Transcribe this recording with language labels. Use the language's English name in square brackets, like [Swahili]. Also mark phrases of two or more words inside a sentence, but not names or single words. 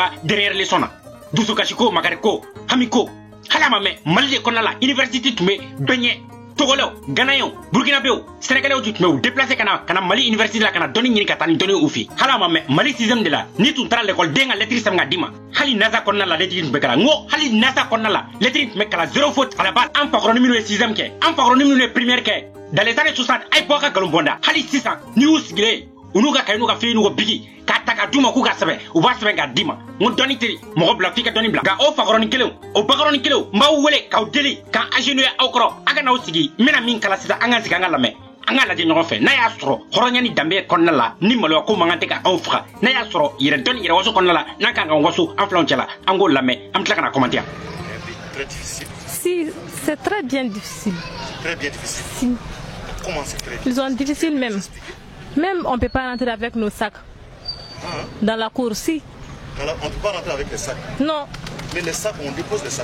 [Bambara] ka [French] derrière leçon [Bambara] na dusukasi ko makari ko hami ko hali a ma mɛn Mali de kɔnɔna la université tun bɛ bɛɛ ɲɛ Togolais, Ghanaiens, Burkinabés, Sénégalais [French] tu me déplacer [Bambara] kana Mali université la kana doni ɲini ka taa ni doni u fi hala ma mɛ Mali 6e de la ni tun taara l'école den ka lettre sɛbɛn ka d'i ma hali NASA kɔnɔna la lettre tun bɛ kalan ngo hali NASA kɔnɔna la lettre tun bɛ kalan 0 [French] faute à la base [Bambara] an fakɔrɔni minnu ye 6e kɛ an fakɔrɔni minnu ye première kɛ dans [French] les années 60 [Bambara] ay bɔ ka galon bɔnda hali sisan ni y'u sigilen u n'u ka kaye n'u ka fili n'u ka bigi k'a ta ka d'u ma k'u ka sɛbɛn u b'a sɛbɛn k'a d'i ma ngo dɔnni teri mɔgɔ bila f'i ka dɔnni bila nka o fakɔrɔni kelenw o bakɔrɔni kelenw n b'aw wele k'aw deli k'an agenouiller aw kɔrɔ a ka n'aw sigi n bɛna min kala sisan an ka sigi an ka lamɛn an ka lajɛ ɲɔgɔn fɛ n'a y'a sɔrɔ hɔrɔnya ni danbe kɔnɔna la ni maloya ko man kan tɛ ka anw faga n'a y'a sɔrɔ yɛrɛ dɔnni yɛrɛ waso kɔnɔna la n'an kan ka waso an filanw cɛla an k'o lamɛn an bɛ tila ka na commenter. [French] Si, c'est très bien difficile. Très bien difficile. Si. Comment c'est très difficile? Ils sont difficiles même. Même on ne peut pas rentrer avec nos sacs dans la cour. Si. On ne peut pas rentrer avec les sacs. Non. Mais les sacs, on dépose les sacs.